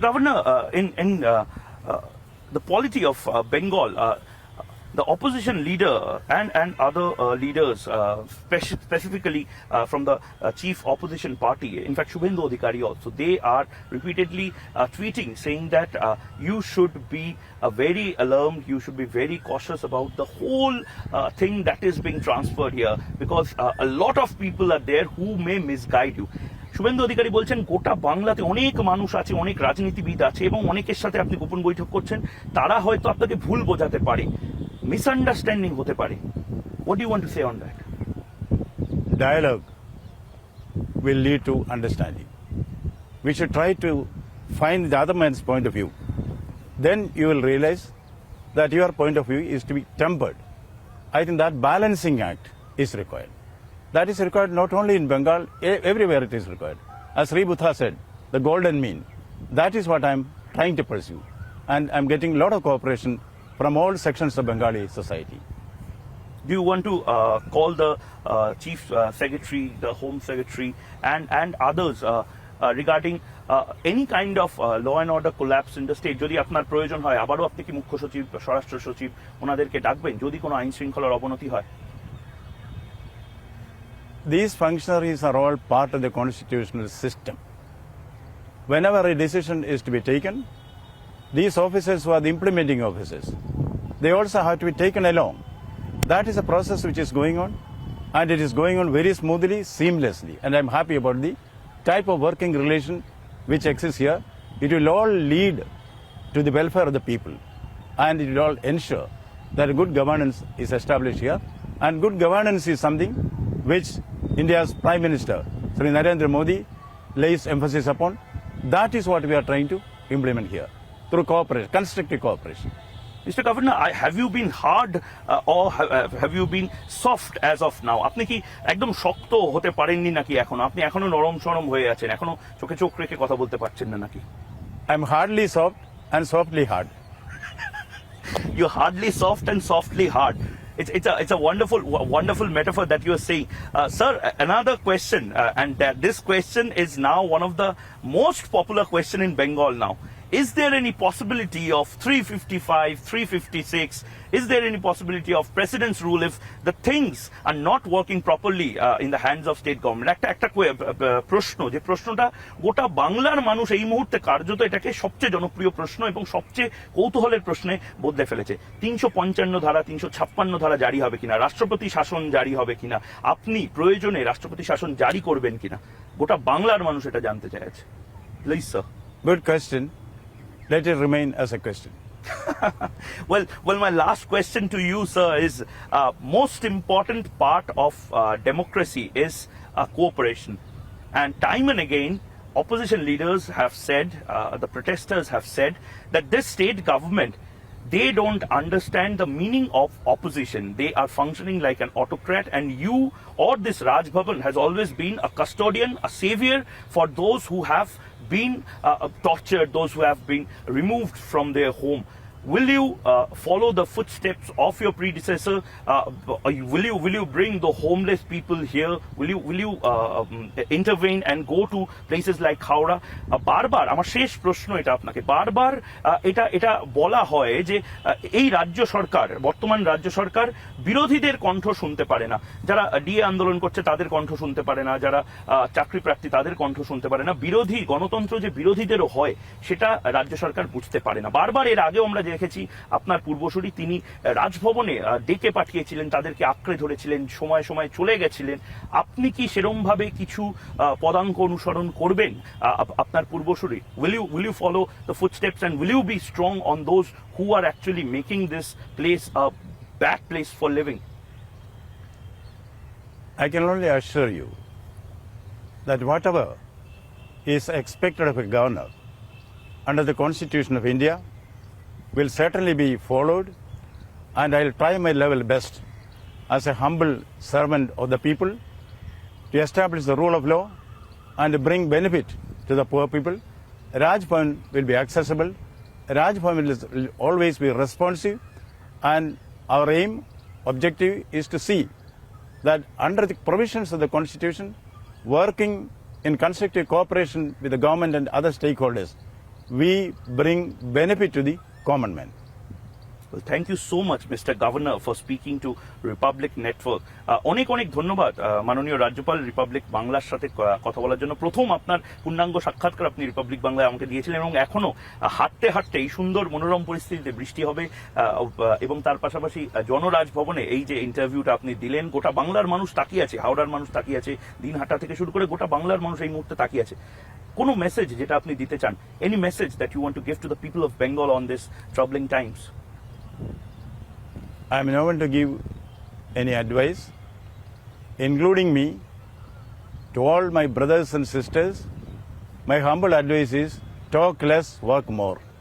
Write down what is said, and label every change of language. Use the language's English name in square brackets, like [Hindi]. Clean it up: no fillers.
[English] Governor, in the polity of Bengal, the opposition leader and other leaders, specifically from the chief opposition party, in fact Shubhendu Adhikari also, they are repeatedly tweeting saying that you should be very alarmed, you should be very cautious about the whole thing that is being transferred here, because a lot of people are there who may misguide you. [Bangla] Suvendu Adhikari বলছেন গোটা বাংলাতে অনেক মানুষ আছে, অনেক রাজনীতিবিদ আছে এবং অনেকের সাথে আপনি গোপন বৈঠক করছেন, তারা হয়তো আপনাকে ভুল বোঝাতে পারে, মিসআন্ডারস্ট্যান্ডিং হতে পারে। [English] What do you want to say on that? Dialogue will lead to understanding. We should try to find the other man's point of view. Then you will realize that your point of view is to be tempered. I think that balancing act is required. That is required not only in Bengal, everywhere it is required. As Sri Buddha said, the golden mean. That is what I am trying to pursue. and I'm getting a lot of cooperation from all sections of Bengali society. Do you want to call the Chief Secretary, the Home Secretary, and others regarding any kind of law and order collapse in the state? [Bangla] যদি আপনার প্রয়োজন হয় আবারও আপনি কি মুখ্য সচিব, স্বরাষ্ট্র সচিব ওনাদেরকে ডাকবেন যদি কোনো আইন শৃঙ্খলার অবনতি হয়? [English] These functionaries are all part of the constitutional system. Whenever a decision is to be taken, these officers who are the implementing officers, they also have to be taken along. That is a process which is going on, and it is going on very smoothly, seamlessly. And I'm happy about the type of working relation which exists here. It will all lead to the welfare of the people, and it will all ensure that good governance is established here. And good governance is something which India's Prime Minister, Sri Narendra Modi, lays emphasis upon. That is what we are trying to implement here through cooperation, constructive cooperation. Mr. Governor, have you been hard or have you been soft as of now? [Bangla] আপনি কি একদম শক্ত হতে পারেননি নাকি এখনো? আপনি এখনো নরম সরম হয়ে আছেন, এখনো চোখে চোখ রেখে কথা বলতে পারছেন না নাকি? [English] I'm hardly soft and softly hard. You're hardly soft and softly hard. It's a wonderful metaphor that you are saying. Sir, another question, and this question is now one of the most popular question in Bengal now. Is there any possibility of 355, 356? Is there any possibility of President's rule if the things are not working properly in the hands of state government? [Bangla] একটা প্রশ্ন, যে প্রশ্নটা গোটা বাংলার মানুষ এই মুহূর্তে কার্যত এটাকে সবচেয়ে জনপ্রিয় প্রশ্ন এবং সবচেয়ে কৌতূহলের প্রশ্নে বদলে ফেলেছে। 355 ধারা, 356 ধারা জারি হবে কিনা, রাষ্ট্রপতি শাসন জারি হবে কিনা, আপনি প্রয়োজনে রাষ্ট্রপতি শাসন জারি করবেন কিনা, গোটা বাংলার মানুষ এটা জানতে চাইছে। [English] Please sir. Good question. Let it remain as a question. Well, my last question to you, sir, is most important part of democracy is cooperation. And time and again, opposition leaders have said, the protesters have said, that this state government, they don't understand the meaning of opposition. They are functioning like an autocrat, and you or this Raj Bhavan has always been a custodian, a savior for those who have been tortured, those who have been removed from their home. Will you follow the footsteps of your predecessor? Will you bring the homeless people here? Will you intervene and go to places like Howrah? [Bangla] বারবার আমার শেষ প্রশ্ন এটা আপনাকে, বারবার এটা বলা হয় যে এই রাজ্য সরকার, বর্তমান রাজ্য সরকার বিরোধীদের কণ্ঠ শুনতে পারে না, যারা ডিএ আন্দোলন করছে তাদের কণ্ঠ শুনতে পারে না, যারা চাকরি প্রার্থী তাদের কণ্ঠ শুনতে পারে না, বিরোধী গণতন্ত্র যে বিরোধীদেরও হয় সেটা রাজ্য সরকার বুঝতে পারে না। বারবার এর আগেও আমরা দেখেছি আপনার পূর্বসূরি তিনি রাজভবনে ডেকে পাঠিয়েছিলেন, তাদেরকে আঁকড়ে ধরেছিলেন, সময় সময় চলে গেছিলেন। আপনি কি সেরকম ভাবে কিছু পদাঙ্ক অনুসরণ করবেন আপনার পূর্বসূরি? [English] Will you follow the footsteps and will you be strong on those who are actually making this place a bad place for living? I can only assure you that whatever is expected of a governor under the Constitution of India will certainly be followed, and I'll try my level best as a humble servant of the people to establish the rule of law and bring benefit to the poor people. Raj Bhavan will be accessible. Raj Bhavan will always be responsive, and our aim, objective is to see that under the provisions of the Constitution, working in constructive cooperation with the government and other stakeholders, we bring benefit to the common man. Well, thank you so much, Mr. Governor, for speaking to Republic Network. [Bangla] অনেক অনেক ধন্যবাদ মাননীয় রাজ্যপাল Republic বাংলার সাথে কথা বলার জন্য। প্রথম আপনার পূর্ণাঙ্গ সাক্ষাৎকার আপনি রিপাবলিক বাংলায় আমাকে দিয়েছিলেন, এবং এখনো হাঁটতে হাঁটতে এই সুন্দর মনোরম পরিস্থিতিতে বৃষ্টি হবে এবং তার পাশাপাশি জনরাজভবনে এই যে ইন্টারভিউটা আপনি দিলেন, গোটা বাংলার মানুষ তাকিয়ে আছে, হাওড়ার মানুষ তাকিয়ে আছে, দিনহাটা থেকে শুরু করে গোটা বাংলার মানুষ এই মুহূর্তে তাকিয়ে আছে। কোনো মেসেজ যেটা আপনি দিতে চান, [English] Any message that you want to give to the people of Bengal on this troubling times? I am not going to give any advice, including me, to all my brothers and sisters. My humble advice is talk less, work more.